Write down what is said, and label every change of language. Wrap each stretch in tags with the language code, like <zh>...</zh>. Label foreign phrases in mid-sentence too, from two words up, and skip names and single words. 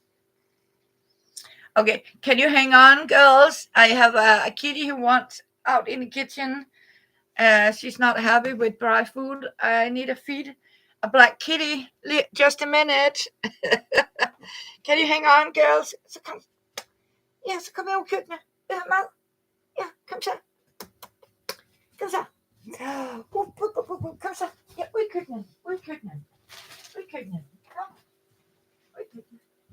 <en>Okay, can you hang on, girls? I have a kitty who wants out in the kitchen. She's not happy with dry food. I need to feed a black kitty. Just a minute. Can you hang on, girls?</en> <da>Så kom. Ja, så kom jeg ud i køkkenet. Jeg har mad. Ja, kom så. Kom så. Kom så. Ja, ud i køkkenet. Ud i køkkenet. Ud i køkkenet. Kom. Ud i køkkenet.</da>